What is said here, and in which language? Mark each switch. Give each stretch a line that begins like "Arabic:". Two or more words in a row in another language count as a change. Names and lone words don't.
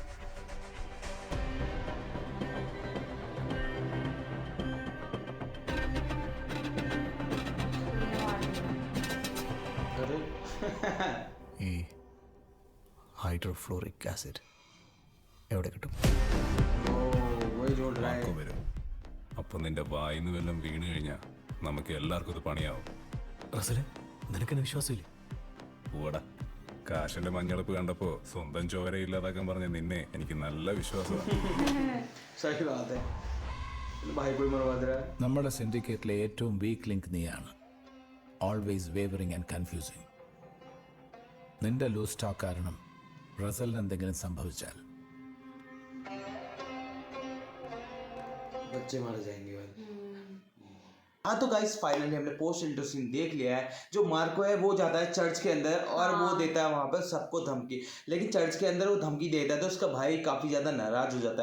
Hindi: अरे
Malayalam: ഈ ഹൈഡ്രോഫ്ലോറിക് ആസിഡ് എവിടെ കിട്ടും?
Hindi: ओ वही जोड़ रहा है.
Malayalam: വരും. അപ്പൊ നിന്റെ വായിന്ന് വല്ലതും വീണ് കഴിഞ്ഞാൽ നമുക്ക് എല്ലാവർക്കും ഇത് പണിയാവും. റസല്, നിനക്കെന്നെ വിശ്വാസമില്ലേ? കൂടാ, കാശിന്റെ മഞ്ഞളപ്പ് കണ്ടപ്പോ സ്വന്തം ചോര ഇല്ലാതാക്കാൻ പറഞ്ഞ നിന്നെ എനിക്ക് നല്ല വിശ്വാസമാണ്.
Hindi: सही बात है. भाई कोई मरवा दे रहा है.
Malayalam: നമ്മുടെ സിൻഡിക്കേറ്റിലെ ഏറ്റവും
English: weak link
Malayalam: നീയാണ്.
English: always wavering and confusing.
Malayalam: നിന്റെ
English: loose talk
Malayalam: കാരണം റസലിന് എന്തെങ്കിലും സംഭവിച്ചാൽ
Hindi: बच्चे मारे जाएंगे भाई. हाँ तो
English: guys finally
Hindi: हमने
English: post intro scene
Hindi: देख लिया है. जो मार्को है वो जाता है चर्च के अंदर और वो देता है वहाँ पर सबको धमकी. लेकिन चर्च के अंदर वो धमकी देता है तो उसका भाई काफी ज्यादा नाराज हो जाता है.